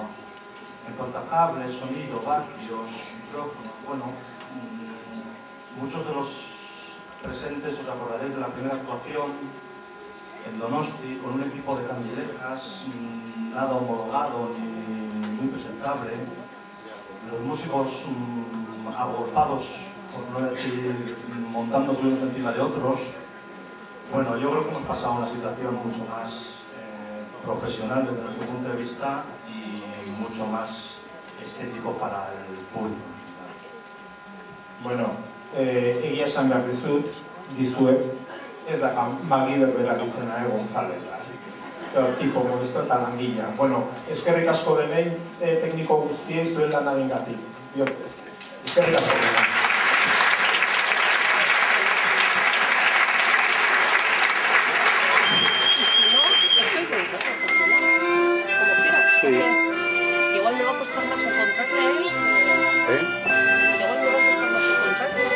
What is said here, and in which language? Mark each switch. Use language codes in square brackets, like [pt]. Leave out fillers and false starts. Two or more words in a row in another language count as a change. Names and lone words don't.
[es] En cuanto a cables, sonido, vatios, micrófonos, bueno, muchos de los presentes os acordaréis de la primera actuación en Donosti con un equipo de candilejas, nada homologado ni muy presentable, los músicos agolpados, por no decir montándose unos encima de otros. Bueno, yo creo que hemos pasado a una situación mucho más profesional desde nuestro punto de vista y mucho más estético para el público. [eu] Bueno, egia esan behar dizuet, ez da MacGyver berak izena González. Tipo modesto eta langilea. Bueno, eskerrik asko denei tekniko guztiei zuen lanarengatik. Eskerrik asko. [es] Sí. Es que igual me va a costar más encontrarte ahí. Igual me va a costar más encontrarte ahí.